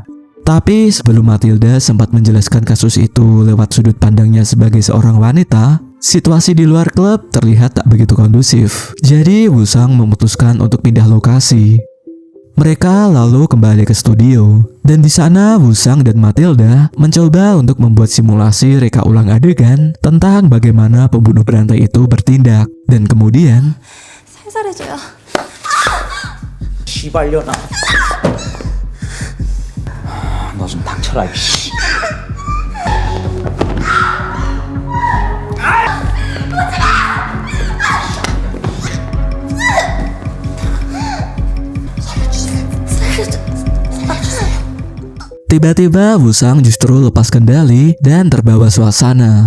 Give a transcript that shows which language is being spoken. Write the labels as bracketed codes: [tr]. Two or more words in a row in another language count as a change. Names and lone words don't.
[id] Tapi sebelum Matilda sempat menjelaskan kasus itu lewat sudut pandangnya sebagai seorang wanita, situasi di luar klub terlihat tak begitu kondusif. Jadi Woo-sang memutuskan untuk pindah lokasi. Mereka lalu kembali ke studio, dan di sana Woo-sang dan Matilda mencoba untuk membuat simulasi reka ulang adegan tentang bagaimana pembunuh berantai itu bertindak. Dan kemudian [ko] 살살해줘요. 시발려나. 너 좀 닥쳐라 이씨. [id] Tiba-tiba Woo-sang justru lepas kendali dan terbawa suasana.